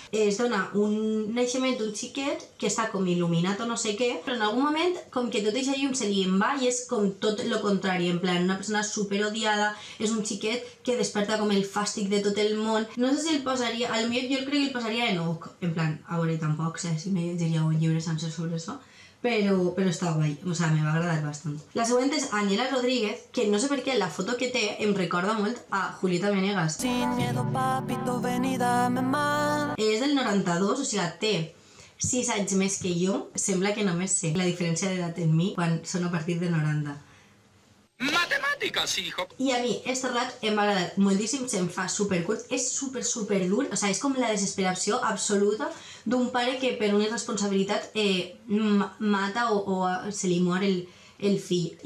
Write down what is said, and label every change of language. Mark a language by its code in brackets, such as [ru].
[ca] Es dona un naixement d'un xiquet que està com il·luminat o no sé què, però en algun moment com que tot això llum se li en va i és com tot lo contrari, en plan una persona superodiada, és un xiquet que desperta com el fàstic de tot el món. No sé si el posaria, potser jo crec que el posaria en Oc, en plan, a veure, tampoc sé si me llegiria un llibre sencer sobre això, però està guai, o sea, me va agradar bastant. La següent és Aniela Rodríguez, que no sé per què la foto que té em recorda molt a Julieta Venegas. [es] Sin miedo, papito, ven y dame más. [ca] És del 92, o sigui, té 6 anys més que jo. Sembla que només sé la diferència d'edat en mi quan són a partir de 90. [es] Matemáticas, hijo. [ca] I a mi, este relat em va agradar moltíssim, se'm fa supercurt, és super dur, o sigui, és com la desesperació absoluta d'un pare que per una irresponsabilitat mata o se li mor el fill.